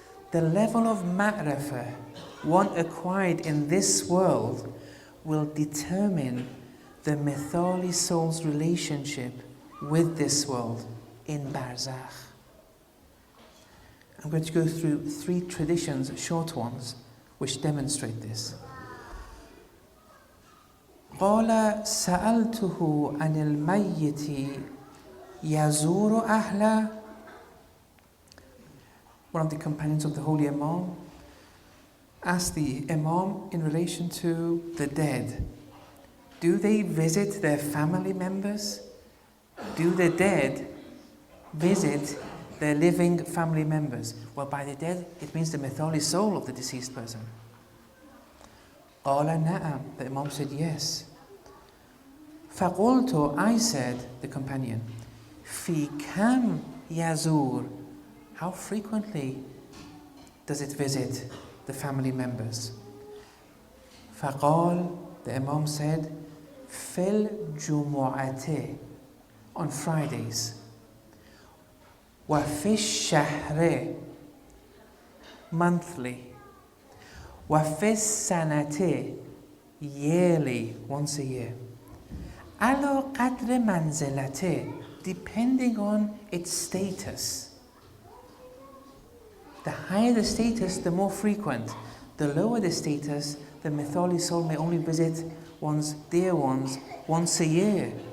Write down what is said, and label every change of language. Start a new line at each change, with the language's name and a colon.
English: The level of ma'rafah one acquired in this world will determine the Mithali soul's relationship with this world in Barzakh. I'm going to go through 3 traditions, short ones, which demonstrate this.
Arabic: قال سألته عن الميت يزور أهله.
English: One of the companions of the Holy Imam asked the Imam in relation to the dead. Do they visit their family members? Do the dead visit their living family members? Well, by the dead, it means the Mithali soul of the deceased person.
Arabic: قال نعم.
English: The Imam said yes.
Arabic: فقلت,
English: I said, the companion,
Arabic: في كم يزور?
English: How frequently does it visit the family members?
Arabic: فقال,
English: the Imam said,
Arabic: في الجمعة,
English: on Fridays.
Arabic: وفي الشهر,
English: monthly.
Arabic: وفي السنة,
English: yearly, once a year.
Arabic: على قدر منزلته,
English: depending on its status. The higher the status, the more frequent. The lower the status, the Mithali soul may only visit one's dear ones once a year.